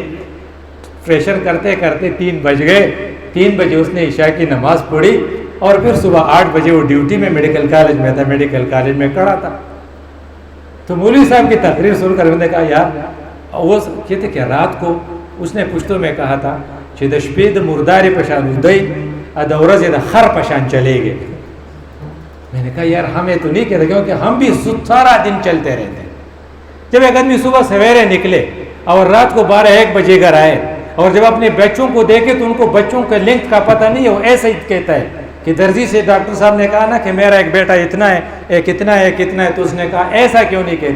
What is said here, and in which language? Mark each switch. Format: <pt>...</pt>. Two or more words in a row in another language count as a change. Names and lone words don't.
<ur>پریشر کرتے کرتے 3 بج گئے. 3 بجے اس نے عشاء کی نماز پڑھی اور پھر صبح 8 بجے وہ ڈیوٹی میں میڈیکل کالج میں تھا، میڈیکل کالج میں کھڑا تھا. تو مولوی صاحب کی تقریر سن کر میں نے کہا یار، وہ کہتے کہ رات کو اس نے پشتو میں کہا تھا</ur> <ps>چې د شپې د مردارې پشان ودی د ورځې د خر پشان</ps> <ur>چلے گئے. میں نے کہا یار ہمیں تو نہیں کہتے، کیونکہ ہم بھی سارا دن چلتے رہتے ہیں. جب ایک آدمی صبح سویرے نکلے اور رات کو 12-1 بجے گھر آئے اور جب اپنے بچوں کو دیکھے تو ان کو بچوں کے لنک کا پتہ نہیں ہے، وہ ایسے ہی کہتا ہے کہ درزی سے ڈاکٹر صاحب نے کہا نا کہ میرا ایک بیٹا اتنا ہے، ایک اتنا ہے، ایک اتنا ہے، تو اس نے کہا ایسا کیوں نہیں کہتے؟</ur>